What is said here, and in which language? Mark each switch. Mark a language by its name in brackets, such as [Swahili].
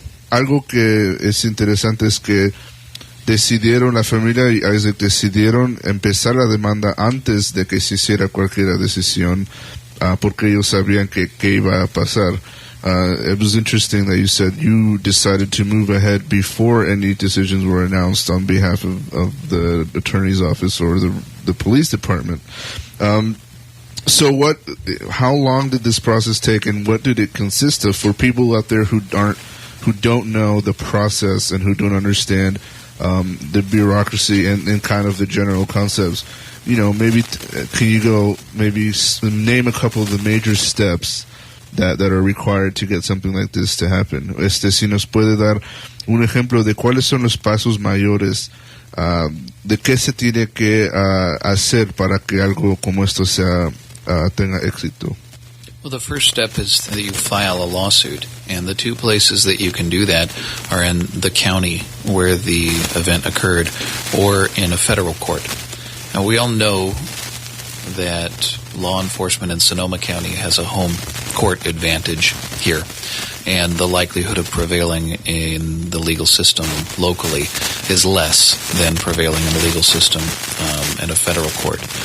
[Spanish] Algo que es interesante es que la familia y Isaac decidieron empezar la demanda antes de que se hiciera cualquier decisión, porque ellos sabían que iba a pasar. [English] It was interesting that you said you decided to move ahead before any decisions were announced on behalf of the attorney's office or the police department. So how long did this process take, and what did it consist of for people out there who don't know the process and who don't understand the bureaucracy and kind of the general concepts? You know, maybe can you name a couple of the major steps that are required to get something like this to happen? [Spanish] Si nos puede dar un ejemplo de cuáles son los pasos mayores, de qué se tiene que hacer para que algo como esto tenga éxito. [English] Well, the first step is that you file a lawsuit, and the 2 places that you can do that are in the county where the event occurred or in a federal court. Now, we all know that law enforcement in Sonoma County has a home court advantage here, and the likelihood of prevailing in the legal system locally is less than prevailing in the legal system in a federal court.